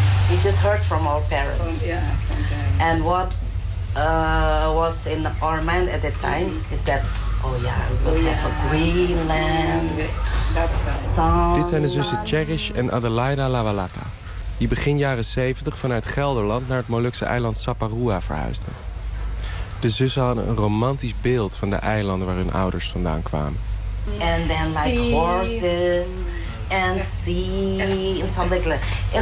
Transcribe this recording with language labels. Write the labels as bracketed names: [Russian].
[English] It just hurts from our parents. From, yeah. And what was in our mind at that time is that, we have a green land. [Dutch] Dit zijn de zussen Cherish en Adelaida Lawalata, die begin jaren 70 vanuit Gelderland naar het Molukse eiland Saparua verhuisden. De zussen hadden een romantisch beeld van de eilanden waar hun ouders vandaan kwamen. [English] And then like horses and sea and something like that.